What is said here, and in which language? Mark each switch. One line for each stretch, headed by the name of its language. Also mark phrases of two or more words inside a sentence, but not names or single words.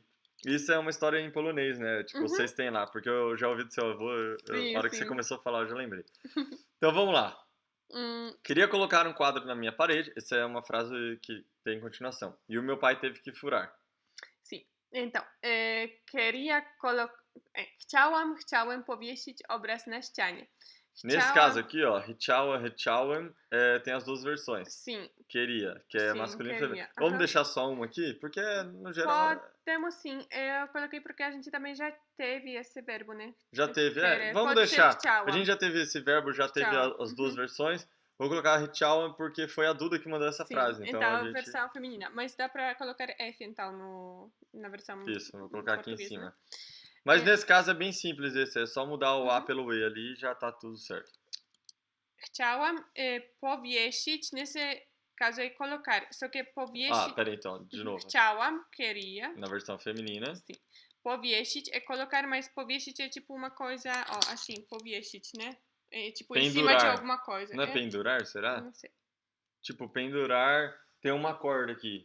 Portuguese: Isso é uma história em polonês, né? Tipo, Uhum. vocês têm lá. Porque eu já ouvi do seu avô. Sim, A hora que você sim. começou a falar, eu já lembrei. Então, vamos lá. Queria colocar um quadro na minha parede. Essa é uma frase que tem continuação. E o meu pai teve que furar. Sim. Então,
Polish: chciałem powiesić obraz na ścianie.
Portuguese: Nesse caso aqui, ó, Hichałem, tem as duas versões. Sim, Queria, que é sim, masculino e queria. feminino. Vamos Aham. deixar só uma aqui? Porque, no geral, Podemos sim. Eu coloquei porque a gente também já teve esse verbo, né? já teve. Querer. Vamos Pode ser deixar. A chciałam. gente já teve esse verbo, já teve Chciałam. as duas Uhum. versões. Vou colocar Hichałem porque foi a Duda que mandou essa Sim, frase. Então, a gente... versão feminina. Mas dá pra colocar F, então, na versão Isso, vou colocar aqui em portuguesa, cima. né? Mas nesse caso é bem simples esse. É só mudar o A Uhum. pelo E ali e já tá tudo certo.
Polish: Chciałam powiesić,
Portuguese: nesse caso é colocar. Só que powiesić... Peraí então, de novo. Chciałam, queria. Na versão feminina. Sim. Powiesić é colocar, mas powiesić é tipo uma coisa, ó, assim, powiesić, né? É tipo em cima de Pendurar. alguma coisa. Não é pendurar, será? Não sei. Tipo, pendurar, tem uma corda aqui.